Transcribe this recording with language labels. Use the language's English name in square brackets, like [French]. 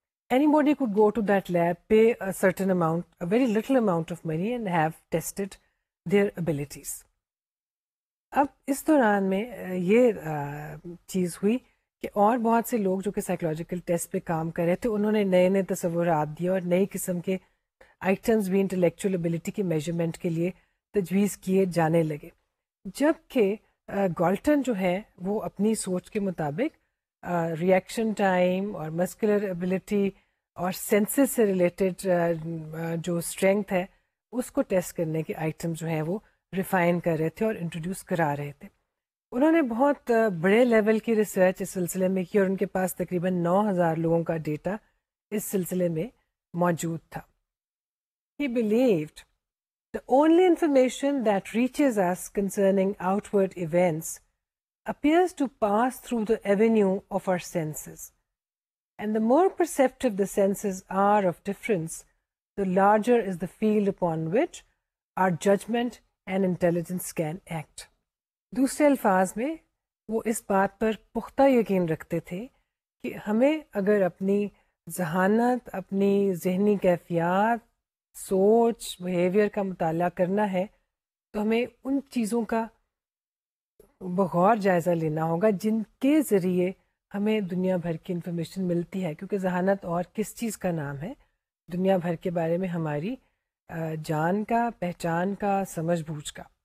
[English] Anybody could go to that lab, pay a certain amount, a very little amount of money, and have tested their abilities. [Urdu] اب اس دوران میں یہ چیز ہوئی کہ اور بہت سے لوگ جو کہ سائیکولوجیکل ٹیسٹ پہ کام کر رہے تھے انہوں نے نئے نئے تصورات دیے اور نئی قسم کے آئٹمس بھی انٹلیکچوئل ایبلٹی کی میجرمنٹ کے لیے تجویز کیے جانے لگے. جبکہ گالٹن جو ہے وہ اپنی سوچ کے مطابق ریئیکشن ٹائم اور مسکولر ایبلٹی اور سینسز سے ریلیٹڈ جو اسٹرینگتھ ہے اس کو ٹیسٹ کرنے کے آئٹم جو ہیں وہ ریفائن کر رہے تھے اور انٹروڈیوس کرا رہے تھے. انہوں نے بہت بڑے لیول کی ریسرچ اس سلسلے میں کی اور ان کے پاس تقریباً 9,000 لوگوں کا ڈیٹا اس سلسلے میں موجود تھا. [English] He believed the only information that reaches us concerning outward events appears to pass through the avenue of our senses. And the more perceptive the senses are of difference, the larger is the field upon which our judgment and intelligence can act. [Urdu] دوسرے الفاظ میں وہ اس بات پر پختہ یقین رکھتے تھے کہ ہمیں اگر اپنی ذہانت, اپنی ذہنی کیفیات, سوچ, بیہیویئر کا مطالعہ کرنا ہے تو ہمیں ان چیزوں کا بغور جائزہ لینا ہوگا جن کے ذریعے ہمیں دنیا بھر کی انفارمیشن ملتی ہے, کیونکہ ذہانت اور کس چیز کا نام ہے دنیا بھر کے بارے میں ہماری جان کا, پہچان کا, سمجھ بوجھ کا.